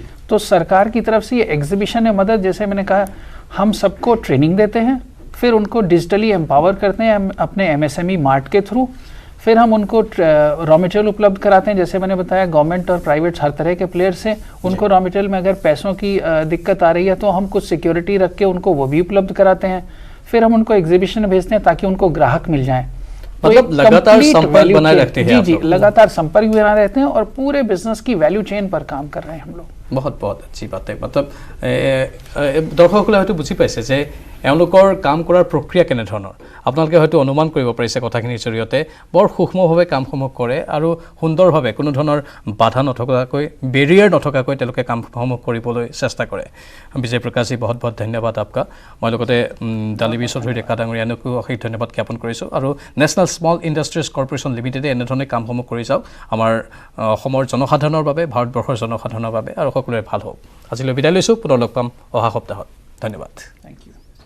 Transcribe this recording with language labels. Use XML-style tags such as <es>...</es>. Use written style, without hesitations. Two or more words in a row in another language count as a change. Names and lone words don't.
<hi>तो सरकार की तरफ से ये एग्जीबिशन है मदद जैसे मैंने कहा हम सबको ट्रेनिंग देते हैं फिर उनको</hi> <en>digitally empower</en> <hi>करते हैं अपने MSME मार्ट के थ्रू फिर हम उनको</hi> <en>raw material</en> <hi>उपलब्ध कराते हैं जैसे मैंने बताया गवर्नमेंट और प्राइवेट हर तरह के प्लेयर से उनको</hi> <en>raw material</en> <hi>में अगर पैसों की दिक्कत आ रही है तो हम कुछ सिक्योरिटी रख के उनको वो भी उपलब्ध कराते हैं फिर हम उनको एग्जीबिशन में भेजते हैं ताकि उनको ग्राहक मिल जाए मतलब लगातार संपर्क बनाए रखते हैं जी लगातार संपर्क बनाए रहते हैं और पूरे बिजनेस की</hi> <en>value chain</en> <hi>पर काम कर रहे हैं हम लोग बहुत अच्छी बात है मतलब</hi> <as>দৰ্শকসকলে হয়তো বুজি পাইছে যে এওঁলোকৰ কাম কৰাৰ প্ৰক্ৰিয়া কেনে ধৰণৰ আপোনালোকে হয়তো অনুমান কৰিব পাৰিছে কথাখিনিৰ জৰিয়তে বৰ সূক্ষ্মভাৱে কামসমূহ কৰে আৰু সুন্দৰভাৱে কোনো ধৰণৰ বাধা নথকাকৈ বেৰিয়াৰ নথকাকৈ তেওঁলোকে কামসমূহ কৰিবলৈ চেষ্টা কৰে বিজয় প্ৰকাশ</as> <hi>जी बहुत</hi> <as>ধন্যবাদ आपका মই লগতে দালিবি চৌধুৰী ডেকা ডাঙৰীয়ানকো অশেষ ধন্যবাদ জ্ঞাপন কৰিছোঁ আৰু নেশ্যনেল স্মল ইণ্ডাষ্ট্ৰিজ কৰ্পোৰেশ্যন লিমিটেডে এনেধৰণে কামসমূহ কৰি যাওক আমাৰ অসমৰ জনসাধাৰণৰ বাবে ভাৰতবৰ্ষৰ জনসাধাৰণৰ বাবে আৰু সকলোৰে ভাল হওক আজিলৈ বিদায় লৈছোঁ পুনৰ লগ পাম অহা সপ্তাহত ধন্যবাদ</as> <en>Thank you</en>